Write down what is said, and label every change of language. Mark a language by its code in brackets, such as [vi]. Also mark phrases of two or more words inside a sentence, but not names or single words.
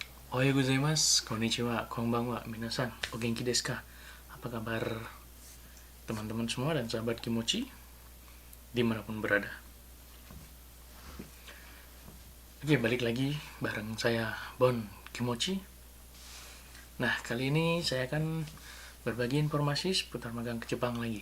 [ja] おはようございます、こんにちは、こんばんは、みなさん、お元気ですか? [id] Apa kabar teman-teman semua dan sahabat Kimochi dimanapun berada. Oke, balik lagi bareng saya Bon Kimochi. Nah, kali ini saya akan berbagi informasi seputar magang ke Jepang lagi.